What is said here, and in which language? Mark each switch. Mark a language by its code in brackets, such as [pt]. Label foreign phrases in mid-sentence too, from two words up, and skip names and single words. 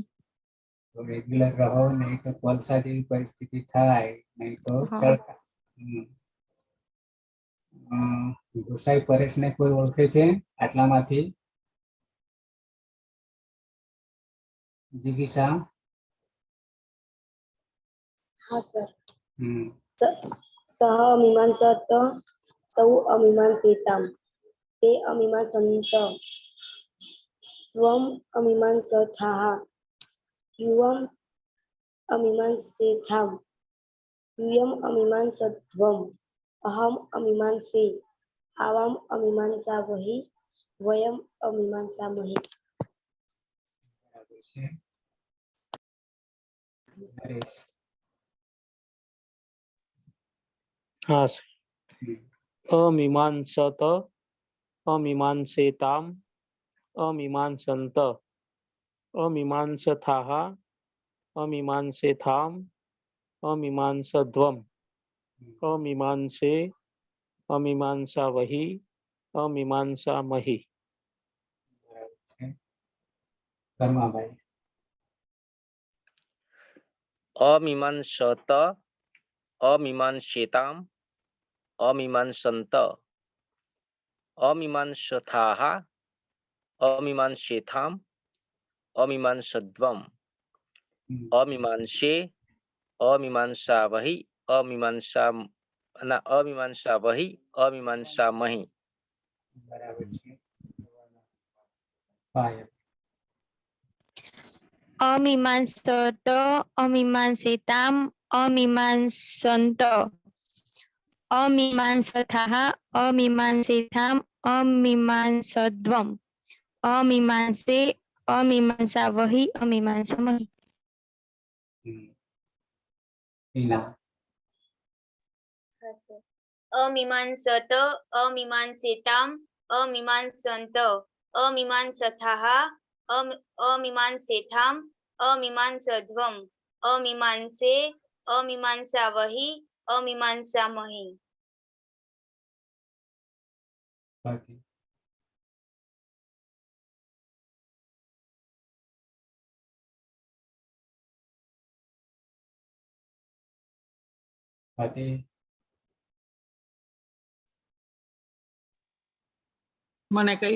[gu] તો રેગ્યુલર રહો, નહીં તો કોલસા જેવી પરિસ્થિતિ થાય, નહીં તો હા. ચડકા. ગુસાઈ પરેશને કોઈ ઓળખે છે આટલામાંથી? જિગીષા? [hi] हाँ सर હમ [sa] सह अमीमांसत तौ अमीमांसेताम ते अमीमांसन्त त्वम अमीमांसथाः युवम अमीमांसेथाम यूयम अमीमांसध्वम अहम अमीमांसे आवाम अमीमांसावहि वयम अमीमांसामहि. [gu] બરાબર છે. નરેશ? [hi] हाँ હમ. [sa] अमीमांसत, अमीमांसेताम, अमीमांसन्त, अमीमांसथाः, अमीमांसेथाम, अमीमांसध्वम, अमीमांसे, अमीमांसावहि, अमीमांसामहि. [gu] બરાબર છે. ધર્માભાઈ? [sa] અમીમાંસત, અમીમાંસેતામ, અમીમાંસન્ત, અમીમાંસથાः, અમીમાંસેથામ, અમીમાંસध्वम, હમ. અમીમાંસે, અમીમાંસાવહિ, અમીમાંસાવહિ, અમીમાંસામહિ. [gu] બરાબર છે. પાયલ? [sa] अमीमांसत, अमीमांसिताम, अमीमांसन्त अमीमांसथाः अमीमांसेथाम् अमीमांसध्वम् अमीमांसे अमीमांसावहि अमीमांसामहि [gu] હિના [sa] अमीमांसत अमीमांसेताम् अमीमांसन्त अमीमांसथाः अमीमांसेथाम् अमीमांसध्वम् अमीमांसे अमीमांसावहि अमीमांसामहि [gu] સ્વાતિ સ્વાતિ મને કઈ